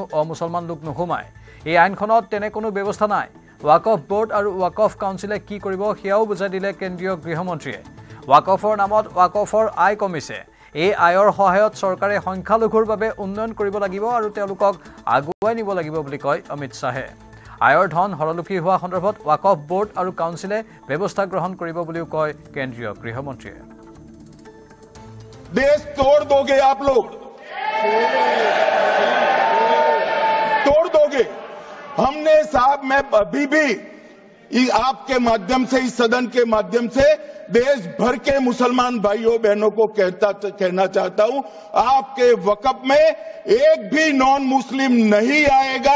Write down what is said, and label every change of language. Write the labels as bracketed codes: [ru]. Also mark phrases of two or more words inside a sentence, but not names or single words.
[as] অমুছলমান লোক নোসোমায় এই আইনখনত তেনে কোনো ব্যৱস্থা নাই ওয়াকফ বোৰ্ড আৰু ওয়াকফ কাউন্সিলে কি কৰিব সেয়াও বুজাই দিলে কেন্দ্ৰীয় গৃহমন্ত্ৰীয়ে ওয়াকফৰ নামত ওয়াকফৰ আয় কমিছে এই আয়ৰ সহায়ত চৰকাৰে সংখ্যালঘুৰ বাবে উন্নয়ন কৰিব লাগিব আৰু তেওঁলোকক আগুৱাই নিব লাগিব বুলি কয় অমিত শাহে আয়ৰ ধন হৰলুকি হোৱা সন্দৰ্ভত ওয়াকফ বোৰ্ড আৰু কাউন্সিলে ব্যৱস্থা গ্ৰহণ কৰিব বুলিও কয় কেন্দ্ৰীয় গৃহমন্ত্ৰীয়ে [hi] देश तोड़ दोगे आप लोग तोड़ दोगे। हमने साहब, मैं अभी भी आपके माध्यम से, इस सदन के माध्यम से देश भर के मुसलमान भाइयों बहनों को कहना चाहता हूं, आपके वक़्फ में एक भी [en] non Muslim [hi] नहीं आएगा।